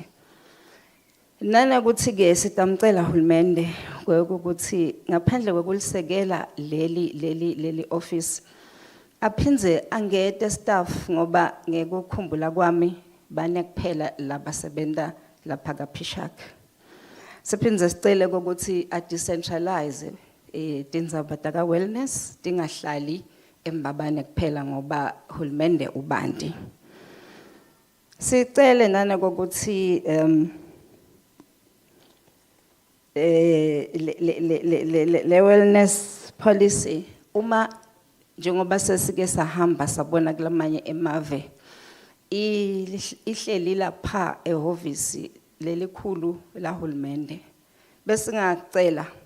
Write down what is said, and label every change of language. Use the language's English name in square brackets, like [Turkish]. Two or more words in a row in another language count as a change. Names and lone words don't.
[Swati] Nana ukuthi ke sitamcela hulumende ukuthi ngaphandle kokulisekela leli office aphinze angete staff ngoba ngekukhumbula kwami bane kuphela labasebenta lapha kaPhishak. Siphinze sicele ukuthi a decentralize tindzaba taka wellness tingahlali embabane kuphela ngoba hulumende ubandi. Sicele nana ukuthi le [English] wellness policy [Swati] uma njengoba sesike sahamba sabona kulamanye emave ihleli lapha ehhovisi lelikhulu la hulumende bese ngacela